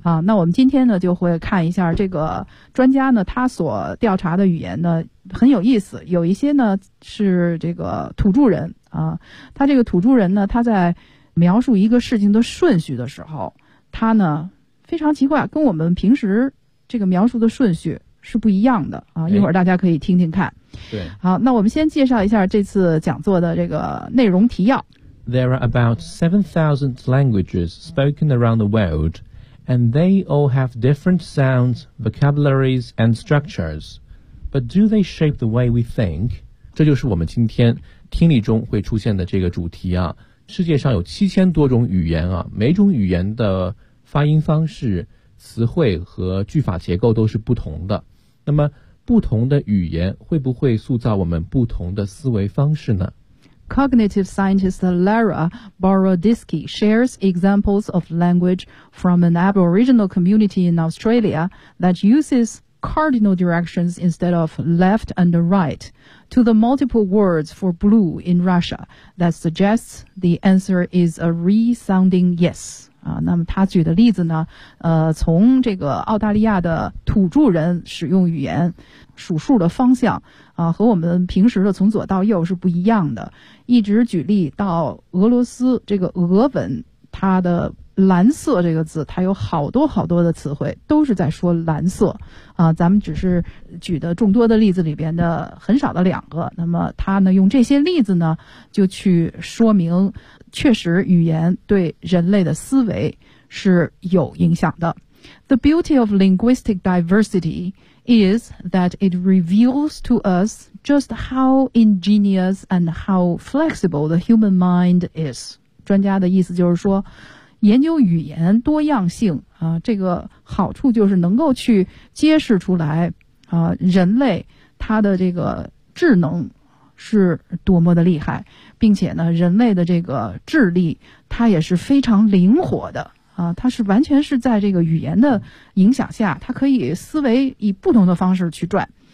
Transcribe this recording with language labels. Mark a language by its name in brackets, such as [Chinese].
[Chinese] 啊，那我们今天呢就会看一下这个专家呢他所调查的语言呢很有意思，有一些呢是这个土著人啊，他这个土著人呢他在描述一个事情的顺序的时候，他呢非常奇怪，跟我们平时这个描述的顺序是不一样的啊，一会儿大家可以听听看。对，好，那我们先介绍一下这次讲座的这个内容提要。 [English] There are about 7,000 languages spoken around the world, and they all have different sounds, vocabularies, and structures. But do they shape the way we think? [Chinese] 这就是我们今天听力中会出现的这个主题啊。世界上有7000多种语言啊，每种语言的发音方式、词汇和句法结构都是不同的。那么不同的语言会不会塑造我们不同的思维方式呢？ [English] Cognitive scientist Lara Boroditsky shares examples of language from an Aboriginal community in Australia that uses cardinal directions instead of left and right to the multiple words for blue in Russia that suggests the answer is a resounding yes. [Chinese] 啊，那么他举的例子呢，从这个澳大利亚的土著人使用语言数数的方向啊，和我们平时的从左到右是不一样的，一直举例到俄罗斯这个俄文，它的蓝色这个字，它有好多好多的词汇都是在说蓝色啊，咱们只是举的众多的例子里边的很少的两个。那么他呢用这些例子呢就去说明确实语言对人类的思维是有影响的。 [English] The beauty of linguistic diversity is that it reveals to us just how ingenious and how flexible the human mind is。 [Chinese] 专家的意思就是说，研究语言多样性啊，这个好处就是能够去揭示出来啊，人类他的这个智能是多么的厉害，并且呢人类的这个智力它也是非常灵活的啊，它是完全是在这个语言的影响下，它可以思维以不同的方式去转。